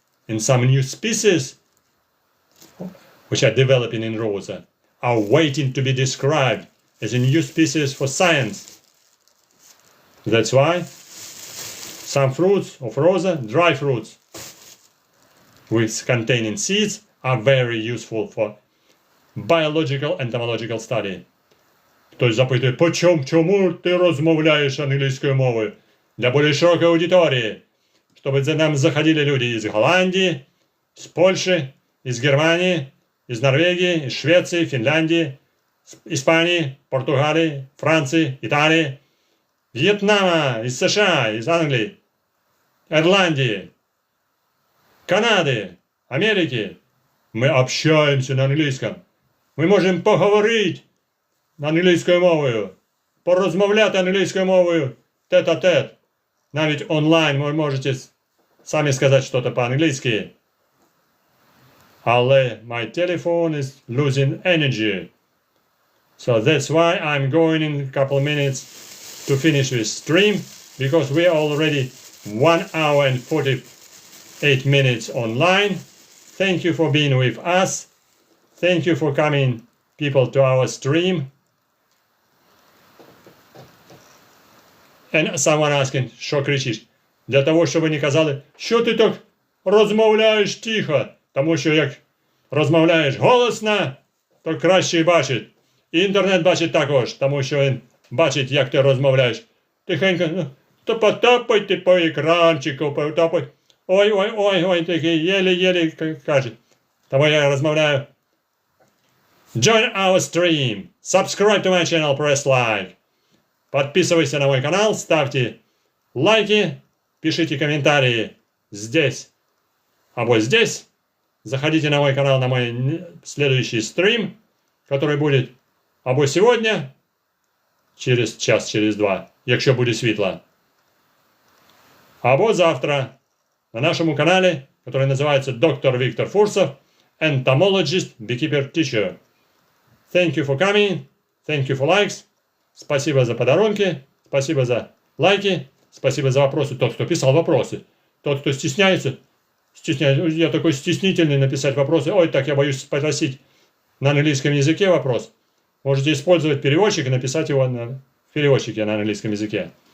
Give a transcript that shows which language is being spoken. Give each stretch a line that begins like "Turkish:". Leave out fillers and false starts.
English: And some new species which are developing in rose are waiting to be described as a new species for science. That's why some fruits of rose, dry fruits with containing seeds, are very useful for biological entomological study.
Ukrainian: Хтось запитує, чому ти розмовляєш англійською мовою?
Russian: Для более широкой аудитории, чтобы за нам заходили люди из Голландии, из Польши, из Германии, из Норвегии, из Швеции, Финляндии, Испании, Португалии, Франции, Италии, Вьетнама, из США, из Англии, Ирландии, Канады, Америки. Мы общаемся на англійському.
Ukrainian: Ми можемо поговорити англійською мовою, порозмовляти англійською мовою тет-а-тет. Навіть онлайн ви можете самі сказати щось по-англійськи. Але
English: my telephone is losing energy. So that's why I'm going in a couple minutes to finish this stream, because we are already 1 hour and 48 minutes online. Thank you for being with us. Thank you for coming, people, to our stream. And someone asking,
Ukrainian: що кричиш? Для того, щоб ви не казали, що ти так розмовляєш тихо. Тому що як розмовляєш голосно, то краще бачить. І інтернет бачить також, тому що він бачить, як ти розмовляєш. Тихенько, то потапайте по екранчику, потапайте. Ой, такий єлі каже. Тому я розмовляю.
English: Join our stream. Subscribe to my channel, press like.
Russian: Подписывайся на мой канал, ставьте лайки, пишите комментарии здесь, або здесь. Заходите на мой канал, на мой следующий стрим, который будет або сегодня, через час, через два,
Ukrainian: якщо буде світло,
Russian: або завтра на нашему канале, который называется Доктор Виктор Fursov, Entomologist, Beekeeper, Teacher.
English: Thank you for coming, thank you for likes.
Russian: Спасибо за подарунки, спасибо за лайки, спасибо за вопросы. Тот, кто писал вопросы, тот, кто стесняется, я такой стеснительный написать вопросы. Ой, так я боюсь спросить на английском языке вопрос. Можете использовать переводчик и написать его в переводчике на английском языке.